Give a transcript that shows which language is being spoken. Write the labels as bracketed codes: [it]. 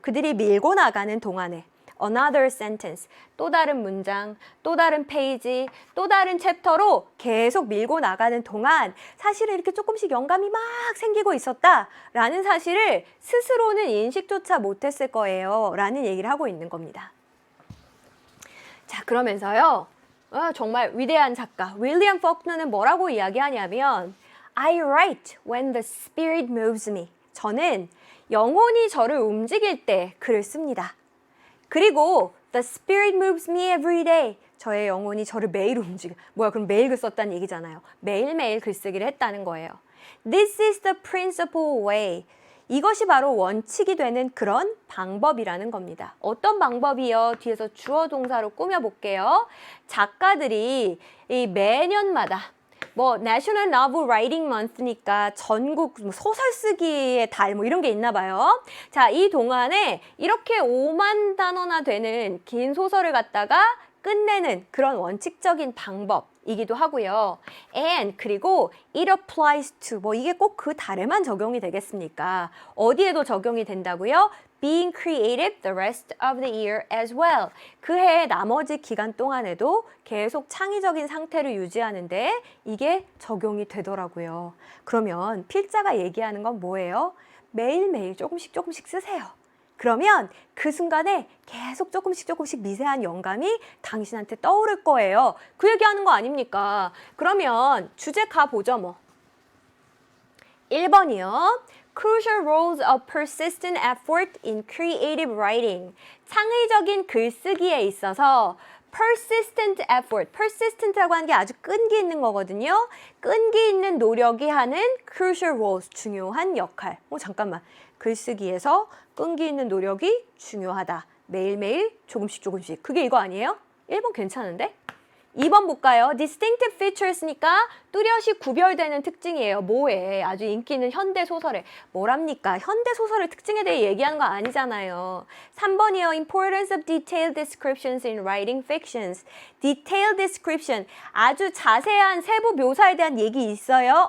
[ko] 그들이 밀고 나가는 동안에 [en] another sentence, [ko] 또 다른 문장, 또 다른 페이지, 또 다른 챕터로 계속 밀고 나가는 동안 사실은 이렇게 조금씩 영감이 막 생기고 있었다라는 사실을 스스로는 인식조차 못했을 거예요 라는 얘기를 하고 있는 겁니다. 자, 그러면서요, 정말 위대한 작가 윌리엄 퍽너는 뭐라고 이야기하냐면 [en] I write when the spirit moves me. [ko] 저는 영혼이 저를 움직일 때 글을 씁니다. 그리고 [en] the spirit moves me every day. [ko] 저의 영혼이 저를 매일 움직여. 뭐야, 그럼 매일 글 썼다는 얘기잖아요. 매일매일 글쓰기를 했다는 거예요. [en] This is the principal way. [ko] 이것이 바로 원칙이 되는 그런 방법이라는 겁니다. 어떤 방법이요? 뒤에서 주어 동사로 꾸며볼게요. 작가들이 이 매년마다 National Novel Writing Month니까 전국 소설 쓰기의 달 이런 게 있나 봐요. 자, 이 동안에 이렇게 5만 단어나 되는 긴 소설을 갖다가 끝내는 그런 원칙적인 방법이기도 하고요. [en] And [ko] 그리고 [en] it applies to [ko] 이게 꼭 그 달에만 적용이 되겠습니까? 어디에도 적용이 된다고요? [en] Being creative the rest of the year as well. [ko] 그 해의 나머지 기간 동안에도 계속 창의적인 상태를 유지하는데 이게 적용이 되더라고요. 그러면 필자가 얘기하는 건 뭐예요? 매일매일 조금씩 쓰세요. 그러면 그 순간에 계속 조금씩 미세한 영감이 당신한테 떠오를 거예요. 그 얘기하는 거 아닙니까? 그러면 주제 가보죠 1번이요. [en] Crucial roles of persistent effort in creative writing. [ko] 창의적인 글쓰기에 있어서 [en] persistent effort, [ko] persistent라고 하는 게 아주 끈기 있는 거거든요. 끈기 있는 노력이 하는 [en] crucial roles, [ko] 중요한 역할. 잠깐만, 글쓰기에서 끈기 있는 노력이 중요하다. 매일매일 조금씩. 그게 이거 아니에요? 1번 괜찮은데? 2번 볼까요? [en] distinctive features [ko] 니까 뚜렷이 구별되는 특징이에요. 뭐에? 아주 인기 있는 현대소설에. 뭐랍니까? 현대소설의 특징에 대해 얘기하는 거 아니잖아요. 3번이요. [en] importance of detailed descriptions in writing fictions. detailed description. [ko] 아주 자세한 세부 묘사에 대한 얘기 있어요?